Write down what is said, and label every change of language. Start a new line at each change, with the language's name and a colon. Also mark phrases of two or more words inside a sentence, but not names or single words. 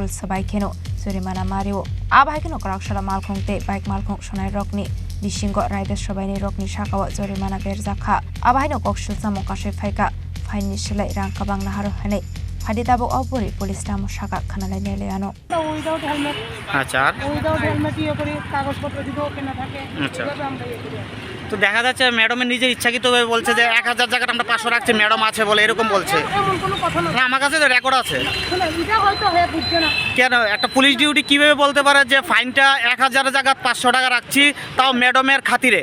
Kok Borok: सबाय खेनो जुरिमाना मारियो आबायखेनो कराकसरा मालखुंते बैग मालखुं सनायरकनि बिसिंग रायदा सबायनि रकनि साकाव जुरिमाना बेरजाखा आबायनो कक्सल सामकाशे फायका फाइननि सिलाय रां काबां नाहारो हनै फादिताबो अबरी पुलिस नाम साका खानालाय नेलेयानो
English: without helmet
Bangla: আচ্ছা
English: without helmet
Bangla: ইয়ে করে কাগজপত্র যদি ওকে না থাকে আচ্ছা। তবে আমরা ইয়ে করি। তো দেখা যাচ্ছে ম্যাডামের নিজের ইচ্ছাকৃতভাবে বলছে যে 1000 জায়গাটা আমরা 500 রাখছি, ম্যাডাম আছে বলে এরকম বলছে। এমন কোনো কথা না। না আমার কাছে তো রেকর্ড আছে। শুনুন, এটা হয়তো হয়ে বুঝছে না। কেন একটা
English: police duty
Bangla: কিভাবে বলতে পারে যে ফাইনটা 1000 জায়গা 500 টাকা রাখছি, তাও ম্যাডামের খাতিরে?